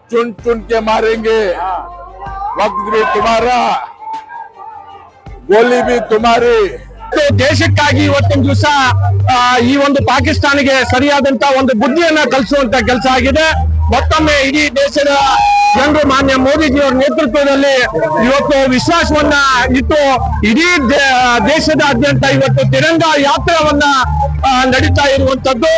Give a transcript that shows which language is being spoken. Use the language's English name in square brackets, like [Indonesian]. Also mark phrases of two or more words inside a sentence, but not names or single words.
[Hindi] चुन चुन के मारेंगे, वक्त भी तुम्हारा, गोली भी तुम्हारी। [Kannada] ದೇಶಕ್ಕಾಗಿ ಇವತ್ತಿನ ದಿವಸ ಈ ಒಂದು ಪಾಕಿಸ್ತಾನಿಗೆ ಸರಿಯಾದಂತ ಒಂದು ಬುದ್ಧಿಯನ್ನ ಕಲಿಸುವಂತ ಕೆಲಸ ಆಗಿದೆ. ಮತ್ತೊಮ್ಮೆ ಇಡೀ ದೇಶದ ಜನರು ಮಾನ್ಯ ಮೋದಿಜಿಯವರ ನೇತೃತ್ವದಲ್ಲಿ ಇವತ್ತು ವಿಶ್ವಾಸವನ್ನ ಇಟ್ಟು ಇಡೀ ದೇಶದಾದ್ಯಂತ ಇವತ್ತು ತಿರಂಗ ಯಾತ್ರೆವನ್ನ ನಡೀತಾ ಇರುವಂತದ್ದು.